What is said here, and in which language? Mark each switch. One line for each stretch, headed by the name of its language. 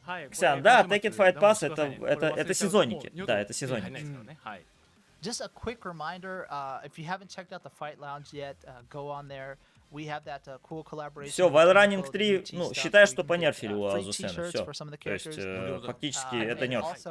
Russian: Ксян, да, Tekken Fight Pass это сезонники, да, это сезонники.
English: Just a quick reminder, if you haven't checked out the Fight Lounge yet, go on there. We have that cool collaboration.
Russian: Все, Wild Running 3, ну, считай, что понерфили у Азусена, все. То есть, фактически, это нерф.